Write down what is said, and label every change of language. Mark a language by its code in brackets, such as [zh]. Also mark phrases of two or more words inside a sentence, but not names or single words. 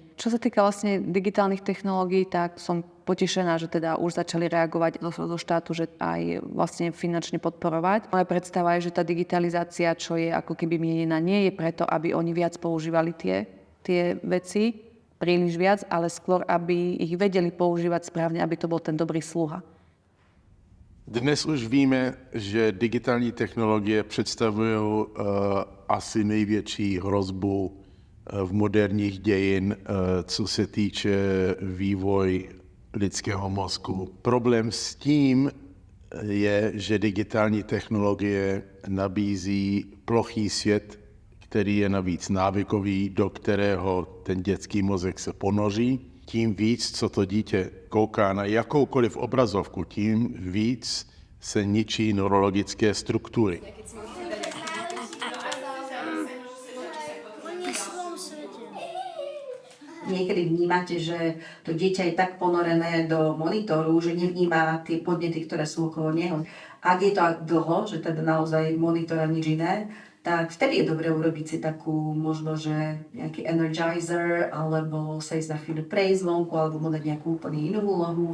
[sk] Čo sa týka vlastne digitálnych technológií, tak som potešená, že teda už začali reagovať do štátu, že aj vlastne finančne podporovať. Moja predstava je, že tá digitalizácia, čo je ako keby mienená, nie je preto, aby oni viac používali tie veci, príliš viac, ale skôr, aby ich vedeli používať správne, aby to bol ten dobrý sluha. [cs] Dnes už víme, že digitální technologie představují asi největší hrozbu v moderních dějin, co se týče vývoj lidského mozku. Problém s tím je, že digitální technologie nabízí plochý svět, který je navíc návykový, do kterého ten dětský mozek se ponoří. Tím víc, co to dítě kouká na jakoukoliv obrazovku, tím víc se ničí neurologické struktury. [sk] Niekedy vnímate, že to dieťa je tak ponorené do monitoru, že nevníma tie podnety, ktoré sú okolo neho. Ak je to dlho, že teda naozaj monitor a nič iné, tak vtedy je dobré urobiť si takú možno, že nejaký energizer, alebo sa ísť na chvíľu prejsť vonku, alebo mu dať nejakú úplne inú úlohu.